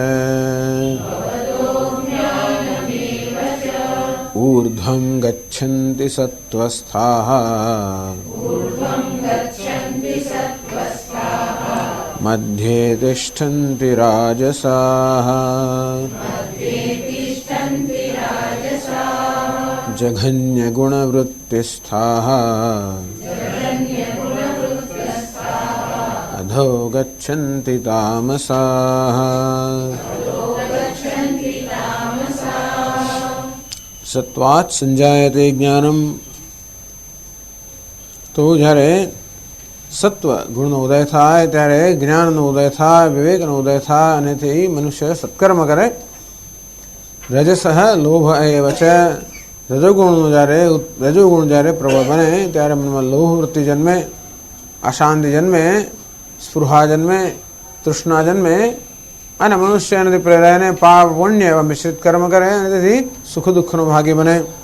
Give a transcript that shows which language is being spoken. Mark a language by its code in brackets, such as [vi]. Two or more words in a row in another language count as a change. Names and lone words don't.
[sa] ऊर्ध्वं गच्छन्ति सत्त्वस्थाः मध्ये तिष्ठन्ति राजसाः जघन्यगुणवृत्तिस्थाः अधो गच्छन्ति तामसाः। सत्वात् संजायते ज्ञानम। [gu] तो જ્યારે સત્વ ગુણનો ઉદય થાય ત્યારે જ્ઞાનનો ઉદય થાય, વિવેકનો ઉદય થાય અને તે મનુષ્ય સત્કર્મ કરે. [sa] રજસઃ લોભ એવ ચ। [gu] રજોગુણ જ્યારે પ્રબળ બને ત્યારે મનમાં લોભ વૃત્તિ જન્મે, અશાંતિ જન્મે, સ્પૃહા જન્મે, તૃષ્ણા જન્મે અને મનુષ્ય એનાથી પ્રેરાઈને પાપ પુણ્ય એવા મિશ્રિત કર્મ કરે અને તેથી સુખ દુઃખનો ભાગી બને.